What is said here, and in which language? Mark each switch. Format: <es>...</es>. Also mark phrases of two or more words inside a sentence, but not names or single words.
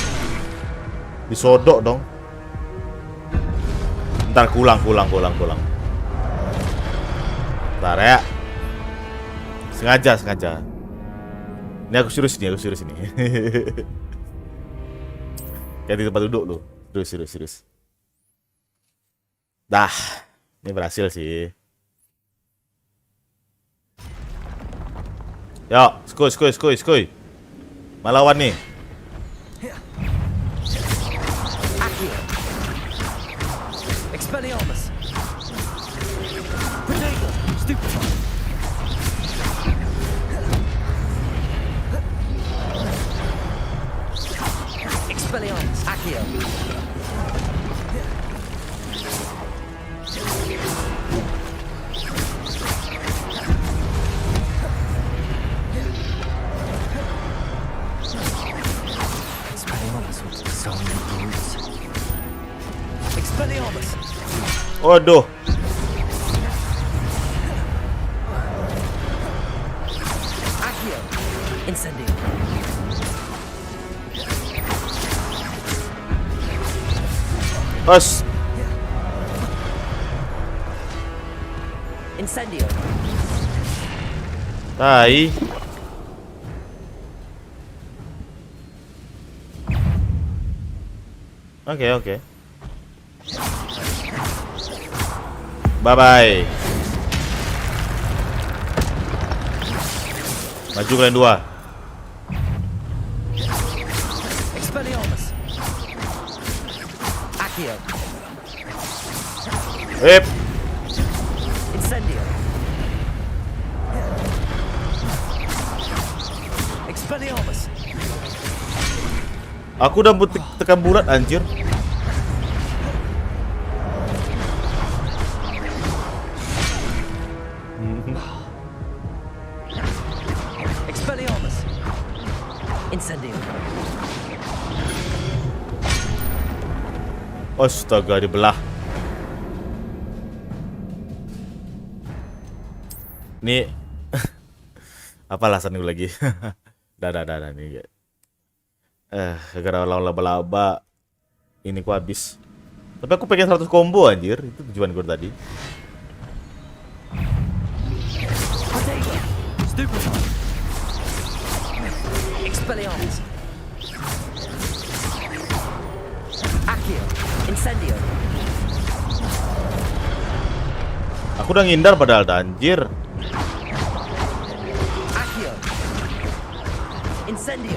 <id>Disodok dong. Ntar kulang. Bentar ya. Sengaja. Ini aku serius nih. Kayak di tempat duduk lu. Serius. Dah, ini berhasil sih. Yo, skuy. Malawan nih. Expelliarmus. Potato. Stupefy. Expelliarmus. Accio.</id> <en>Expelliarmus with so many brutes.</en> <id>Expelliarmus. Waduh. Accio. Incendio. Os. Incendio. Tai. Oke. Bye. Maju kalian dua. Expelliarmus. Accio. Incendio. Expelliarmus. Aku udah tekan bulat anjir. Expelliarmus. Incendio. Astaga, dibelah. Ini apa alasan gue lagi? Dah nih. Gara-gara lawan laba-laba ini ku habis. Tapi aku pengen 100 combo anjir, itu tujuan gue tadi. Expelliarmus. Accio. Incendio. Aku udah ngindar padahal anjir. Accio. Incendio.</id>